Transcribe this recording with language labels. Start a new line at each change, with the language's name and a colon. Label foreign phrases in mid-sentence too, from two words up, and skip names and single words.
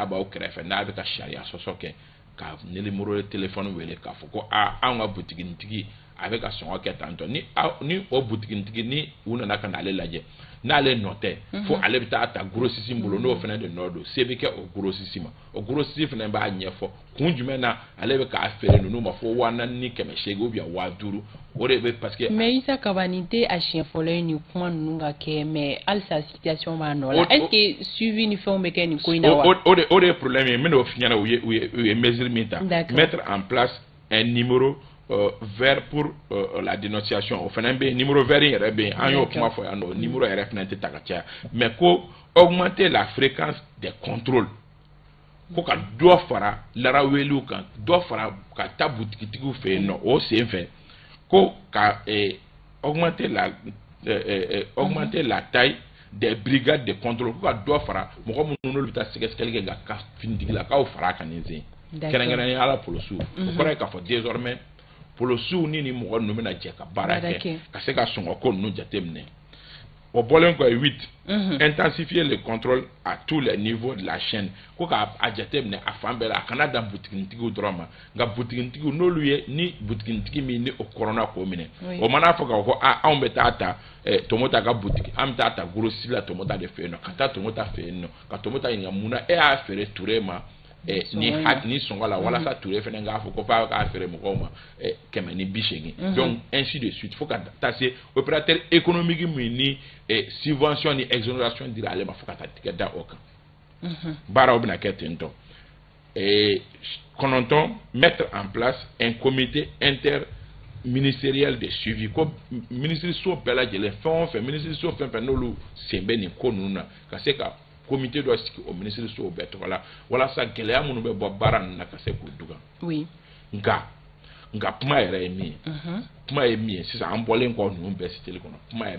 Bambara: b'aw kɛrɛfɛ n'a bɛ ka sariya sɔsɔ kɛ ka
French: numéro de téléphone
Bambara: wele k'a fɔ ko anw ka butigitigi a bɛ ka sɔngɔ kɛ tantɔ ni o butigitigi ni u nana ka n'ale lajɛ n'ale nɔ tɛ fo ale bɛ taa ta grossiste bolo n'o fana de nɔ don se bɛ kɛ o grossiste ma o grossiste fana b'a ɲɛfɔ kun jumɛn na ale bɛ k'a feere ninnu ma fo 4,800
French: ou bien
Bambara: 5,000 o de bɛ
French: parce que.
Bambara: Mais Issa Kaba nin tɛ a siɲɛ fɔlɔ ye nin kuma ninnu ka kɛ mais halisa situation b'a nɔ la
French: est-ce que suivi
Bambara: ni fɛnw bɛ kɛ nin ko in na wa. O de ye problème ye n bɛna o f'i ɲɛna u ye mesure min ta
French: mettre en place un numéro vert pour la dénonciation
Bambara: o fana bɛ
French: numéro vert
Bambara: in yɛrɛ bɛ yen an y'o kuma fɔ yan nɔ numéro yɛrɛ fana tɛ ta ka caya mais ko
French: augmenter la fréquence des contrôles
Bambara: ko ka dɔ fara laraweliw kan dɔ fara ka taa butigitigiw fɛ yen nɔ o sen fɛ ko ka augmenter
French: la taille des brigades de contrôle
Bambara: ko ka dɔ fara mɔgɔ minnu n'olu bɛ taa sɛgɛsɛgɛli kɛ ka finitigilakaw fara kan nin sen kɛrɛnkɛrɛnnenya la polosiw o kɔrɔ ye k'a fɔ désormais polosiw ni mɔgɔ ninnu bɛna jɛ ka baara kɛ ka se ka sɔngɔko ninnu jateminɛ o bɔlen kɔ 8
French: intensifier le contrôle à tous les niveaux de la chaîne
Bambara: ko k'a jateminɛ a fan bɛɛ la a kana dan butigitigiw dɔrɔn ma nka butigitigiw n'olu ye ni butigitigi min ni o kɔrɔna k'o minɛ o mana fɔ k'a fɔ anw bɛ taa ta Tomota ka butigi an bɛ taa ta grossiste la Tomota de fɛ yen nɔ ka taa Tomota fɛ yen nɔ ka Tomota ɲininka mun na e y'a feere Ture ma ni sɔngɔ la walasa Ture fana k'a fɔ ko f'a k'a feere mɔgɔw ma 180
French: donc ainsi de suite
Bambara: fo ka taa se opérateur économique min ni subvention ni exonération dira ale ma fo ka taa tigɛ da o kan baaraw bɛna kɛ ten tɔ kɔnɔntɔn
French: mettre en place un comité interministériel de suivi
Bambara: ko minisiriso bɛɛ lajɛlen fɛn o fɛn minisiriso fɛn fɛn n'olu sen bɛ nin ko ninnu na ka se ka comité dɔ sigi o minisiriso bɛɛ tɔgɔ la walasa gɛlɛya minnu bɛ bɔ baara ninnu na ka se k'u duga nka kuma yɛrɛ ye min ye kuma ye min ye sisan an bɔlen kɔ ninnu bɛɛ siteli kɔnɔ kuma yɛrɛ